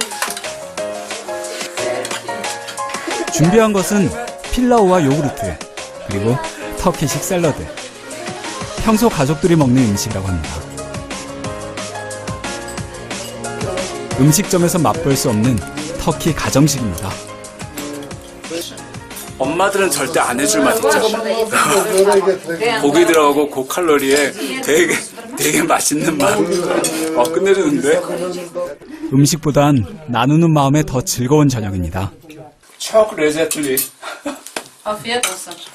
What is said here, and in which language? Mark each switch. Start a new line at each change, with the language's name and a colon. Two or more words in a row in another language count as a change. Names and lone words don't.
Korean: 준비한 것은 필라우와 요구르트, 그리고 터키식 샐러드. 평소 가족들이 먹는 음식이라고 합니다. 음식점에서 맛볼 수 없는 터키 가정식입니다. 엄마들은 절대 안 해줄 맛 있죠.
Turkish: Böreği getireyim.
Korean: 고기 들어가고 고칼로리에 되게 맛있는 맛. 끝내주는데? 음식보단 나누는 마음에 더 즐거운 저녁입니다.
Turkish: Çok lezzetli. Afiyet olsun.